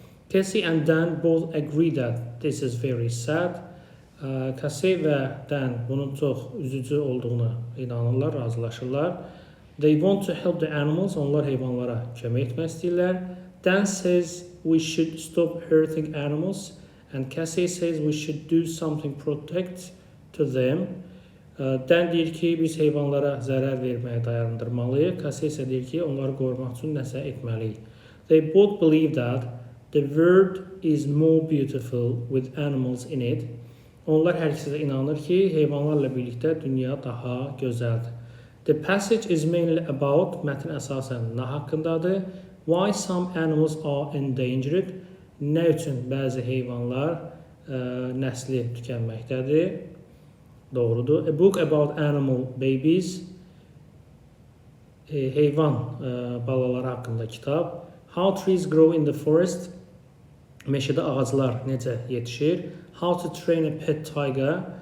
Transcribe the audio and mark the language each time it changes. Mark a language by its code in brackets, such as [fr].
[en] Casey and Dan both agree that this is very sad. [az] Casey və Dan bunun çox üzücü olduğuna inanırlar, razılaşırlar. [en] They want to help the animals. [az] Onlar heyvanlara kömək etmək istəyirlər. [en] Dan says we should stop hurting animals. And Cassie says we should do something protect to them. [az] Dan deyir ki, biz heyvanlara zərər verməyə dayandırmalıyıq. Cassie isə deyir ki, onları qorumaq üçün nəsə etməliyik. [en] They both believe that the world is more beautiful with animals in it. [az] Onlar hər ikisi də inanır ki, heyvanlarla birlikdə dünya daha gözəldir. [en] The passage is mainly about, [az] mətn əsasən nə haqqındadır? [en] Why some animals are endangered? [az] Nə üçün bəzi heyvanlar nəsli tükənməkdədir? Doğrudur. [en] A book about animal babies. [az] Heyvan balaları haqqında kitab. [en] How trees grow in the forest. [az] Meşədə ağaclar necə yetişir? [en] How to train a pet tiger.